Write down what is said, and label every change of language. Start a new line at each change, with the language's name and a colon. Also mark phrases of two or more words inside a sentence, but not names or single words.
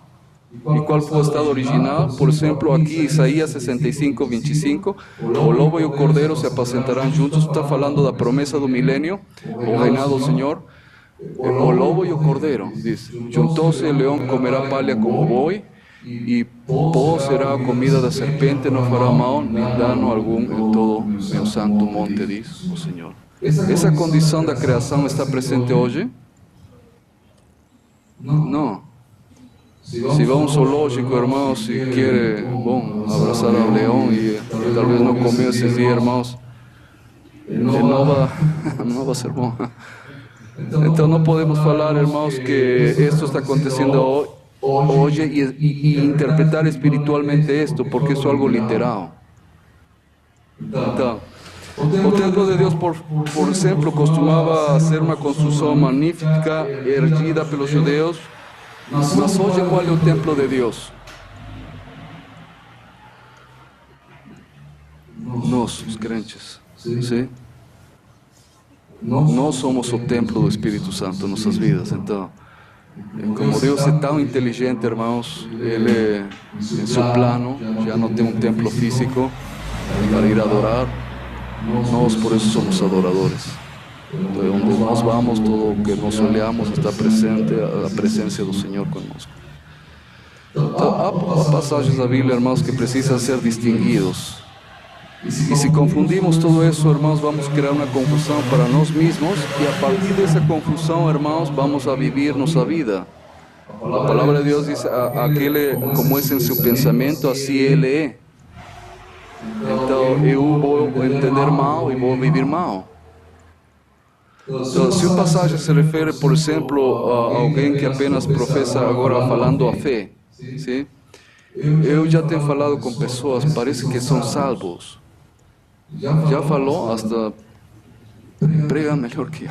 Spanish: ¿Y cuál fue el estado original? Por ejemplo, aquí Isaías 65:25,
Portuguese: o lobo
Spanish: y el cordero se apacentarán juntos. Está hablando de la promesa del milenio, o reinado del Señor.
Portuguese: O lobo
Spanish: y el cordero, dice, juntóse el león
Portuguese: comerá palha como boi,
Spanish: y po será comida de serpiente, no fará mal ni dano algum en todo el santo monte, dice el Señor. ¿Esa condición de creación está presente hoy? No. Si va a un zoológico, hermanos, si quiere abrazar al león y tal vez no comió ese día, hermanos, no va a ser bueno. Entonces no podemos hablar, hermanos, que esto está aconteciendo hoy y interpretar espiritualmente esto, porque eso es algo literal. Entonces,
Portuguese: o templo
Spanish: de Dios, por ejemplo, costumaba hacer una construcción magnífica, erguida por los judeos.
Portuguese: Mas hoje qual é o templo de Deus? Nós, os crentes. ¿Sí? Nós somos o templo do Espírito Santo em nossas vidas. Então, como Deus é tão inteligente, irmãos, Ele, em seu plano, já não tem um templo físico para ir adorar. Nós, por isso, somos adoradores.
Spanish: Entonces, donde nos vamos, todo lo que nos olhamos está presente, la presencia del Señor connosco. Hay pasajes de la Biblia, hermanos, que precisan ser distinguidos. Y si confundimos todo eso, hermanos, vamos a crear una confusión para nosotros mismos, y a partir de esa confusión, hermanos, vamos a vivir nuestra vida. La palabra de Dios dice, aquel como es en su pensamiento, así Él es. Entonces, yo voy a entender mal y voy a vivir mal.
Portuguese: Então, se o passagem se refere, por exemplo, a alguém que apenas professa agora falando a fé, sim? Eu já tenho falado com pessoas, parece que são salvos. Já falou, hasta prega melhor que eu.